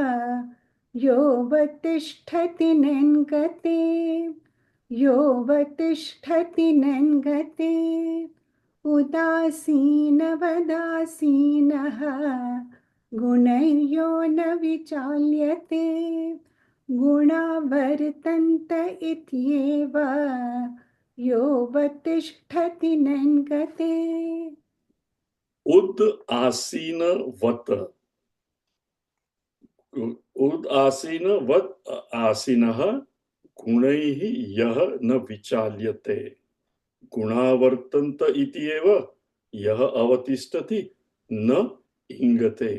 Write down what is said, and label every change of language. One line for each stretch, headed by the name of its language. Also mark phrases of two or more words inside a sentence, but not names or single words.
Sanskrit: योऽवतिष्ठति नैङ्गते योऽवतिष्ठति नैङ्गते उदासीनवदासीनः गुणैर्यो न विचाल्यते गुणावर्तन्त इत्येव योऽवतिष्ठति नैङ्गते. उद आसीन वत, उद आसीन वत आसीनः गुणैः यह न विचाल्यते गुणावर्तन्त इति एव यह अवतिष्ठति न इंगते.